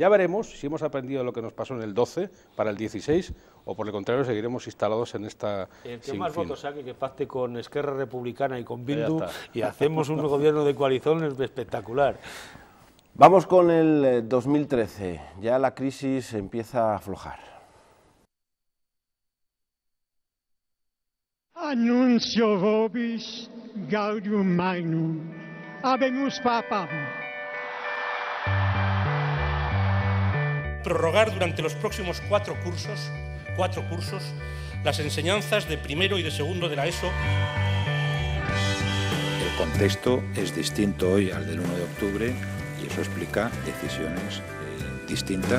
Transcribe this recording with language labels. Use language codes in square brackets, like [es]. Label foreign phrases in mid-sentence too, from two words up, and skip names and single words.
[es] Ya veremos si hemos aprendido lo que nos pasó en el 12 para el 16, o por el contrario seguiremos instalados en esta... El que más votos saque, que pacte con Esquerra Republicana y con Bildu y hacemos un gobierno de coalición espectacular. Vamos con el 2013, ya la crisis empieza a aflojar. [la] Annuncio vobis gaudium magnum, habemus papam. [es] Prorrogar durante los próximos cuatro cursos, las enseñanzas de primero y de segundo de la ESO. El contexto es distinto hoy al del 1 de octubre y eso explica decisiones distintas.